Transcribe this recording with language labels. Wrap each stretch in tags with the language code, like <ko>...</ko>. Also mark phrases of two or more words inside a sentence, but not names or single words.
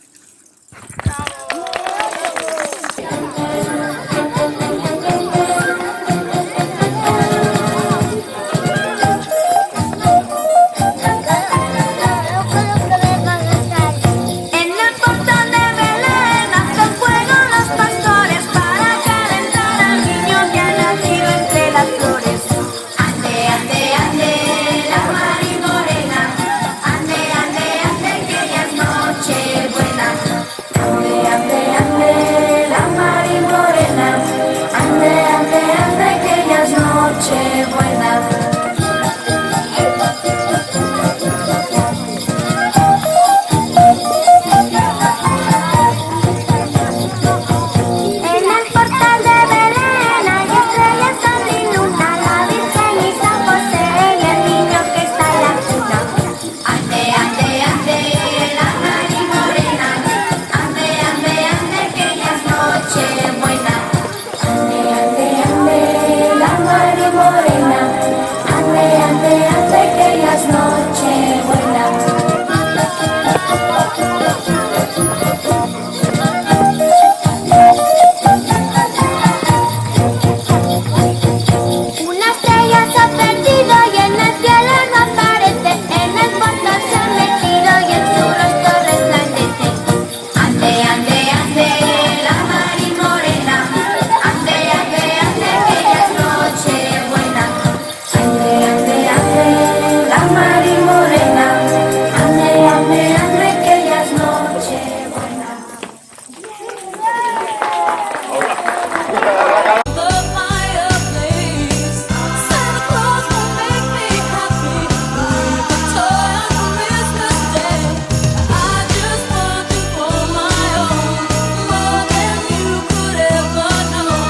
<es>En el portal de Belén hacen fuego los pastores para calentar al niño que ha nacido entre las flores. Ande, ande, ande, la Mari Morena, ande, ande, ande, que ya es noche buena. Ande, ande, ande, la Mari Morena, ande, ande, ande, que ya es noche buena. En el portal de Belén hay estrellas, sol y luna, la Virgen y San José y el niño que está en la cuna. Ande, ande, ande, la Mari Morena, ande, ande, ande, que ya es noche buena. Ande, ande, ande, la Mari Morena, ande, ande, ande, que ya es noche buena. Una estrella se ha perdido y en el cielo no aparece, en el portal se ha metido y en su rostro resplandece. Ande, ande, ande, la Mari Morena, ande, ande, ande, que ya es noche buena. Ande, ande, ande, la Mari Morena, ande, ande, ande, que ya es noche buena.</es> <en>The fireplace, Santa Claus will make me happy with a toy on Christmas Day. I just want you for my own, more than you could ever know.</en>